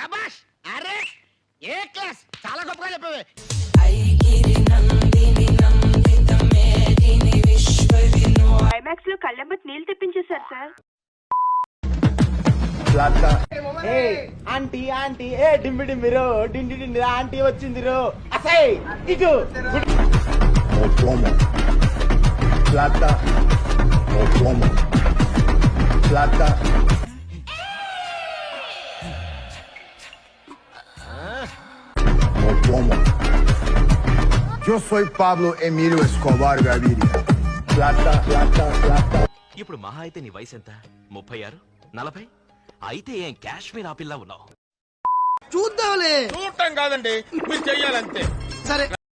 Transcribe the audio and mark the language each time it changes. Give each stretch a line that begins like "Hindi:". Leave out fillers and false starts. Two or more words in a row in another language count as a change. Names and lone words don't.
Telugu: ఐమాక్స్ లో కళ్ళెంబట్ నీళ్ళు తెప్పించేశారు సార్. ఆంటీ ఆంటీ ఏ డింబి డింబిరో డిండి డిండి ఆంటీ వచ్చింది రో. అసై ఇటు
Spanish: Yo soy Pablo Emilio Escobar Gaviria. Plata, plata, plata.
Telugu: ఇప్పుడు మహా అయితే నీ వయసు ఎంత? 36, 40? అయితే ఏం కాశ్మీర్ ఆపిల్లా ఉన్నావు. చూడటం కాదండి, మీరు చెయ్యాలంతే. సరే.